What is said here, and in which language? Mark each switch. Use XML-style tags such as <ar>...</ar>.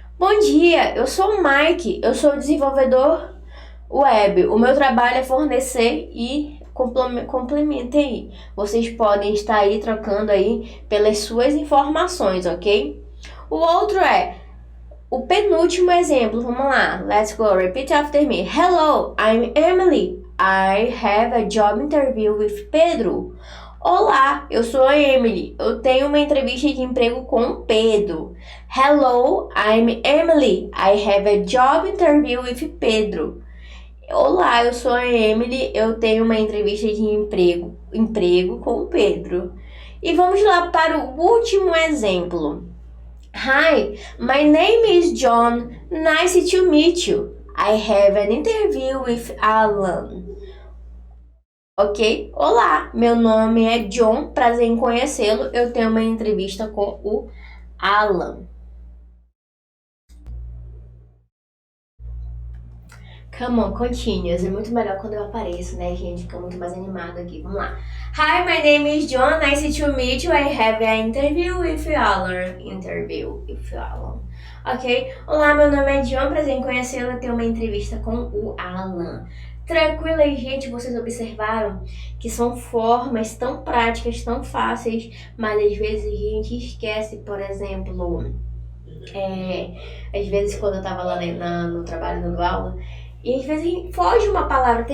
<pt>Bom dia, eu sou o Mike, eu sou desenvolvedor web. O meu trabalho é fornecer e complementem aí. Vocês podem estar aí trocando aí pelas suas informações, ok? O outro é o penúltimo exemplo. Vamos lá,</pt> <en>let's go, repeat after me. Hello, I'm Emily. I have a job interview with Pedro.</en> <pt>Olá, eu sou a Emily. Eu tenho uma entrevista de emprego com o Pedro.</pt> <en>Hello, I'm Emily. I have a job interview with Pedro.</en> <pt>Olá, eu sou a Emily. Eu tenho uma entrevista de emprego com o Pedro. E vamos lá para o último exemplo.</pt> <en>Hi, my name is John. Nice to meet you. I have an interview with Alan. Ok?</en> <pt>Olá, meu nome é John, prazer em conhecê-lo. Eu tenho uma entrevista com o Alan.</pt> <en>Come on, continuous.</en> <pt>É muito melhor quando eu apareço, né, gente? Fica muito mais animado aqui. Vamos lá.</pt> <en>Hi, my name is John. Nice to meet you. I have an interview with Alan.</en> <pt>Ok? Olá, meu nome é John. Prazer em conhecê-lo. Eu tenho uma entrevista com o Alan. Tranquilo aí, gente, vocês observaram que são formas tão práticas, tão fáceis, mas às vezes a gente esquece, por exemplo, às vezes quando eu tava lá no trabalho dando aula, e às vezes foge uma palavra.</pt>